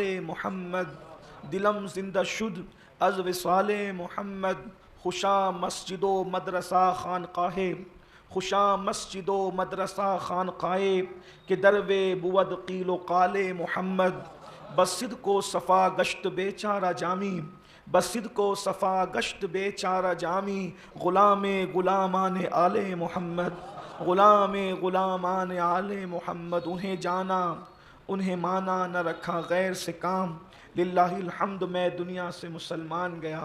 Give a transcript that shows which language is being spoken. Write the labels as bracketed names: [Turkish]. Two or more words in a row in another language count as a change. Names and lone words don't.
[Persian] محمد، دلم زندہ شد از وصال محمد، خوشا مسجد و مدرسہ خانقاہ، خوشا مسجد و مدرسہ خانقاہ کہ دروے بود قیل و قال محمد، بصدق و صفا گشت بے چارہ جامی، بصدق و صفا گشت بے چارہ جامی، غلام غلامان آل محمد، غلام غلامان آل محمد، [Urdu] انہیں جانا انہیں مانا نہ رکھا غیر سے کام، [Arabic] للہ الحمد [Urdu] میں دنیا سے مسلمان گیا۔